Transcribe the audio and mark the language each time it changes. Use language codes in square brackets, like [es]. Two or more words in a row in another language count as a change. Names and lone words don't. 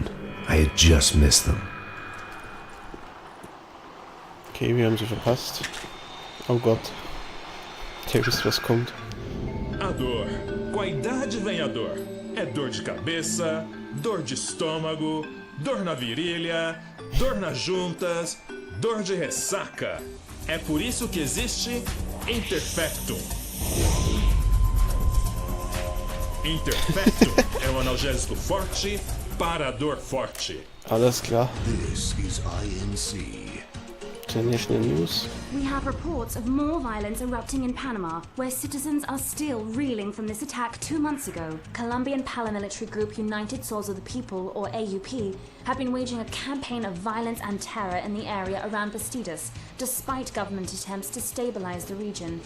[en] I had just missed them. [de] Okay, wir haben sie verpasst. Oh Gott. Der wisst, was kommt. [pt] A dor. Com a idade vem a dor. É dor de cabeça, dor de estômago, dor na virilha, dor nas juntas, dor de ressaca. É por isso que existe Interfectum. Interfectum é um analgésico forte para a dor forte. [de] Alles klar. [en] This is INC. International News. We have reports of more violence erupting in Panama, where citizens are still reeling from this attack 2 months ago. Colombian paramilitary group United Souls of the People, or AUP, have been waging a campaign of violence and terror in the area around Bastidas, despite government attempts to stabilize the region.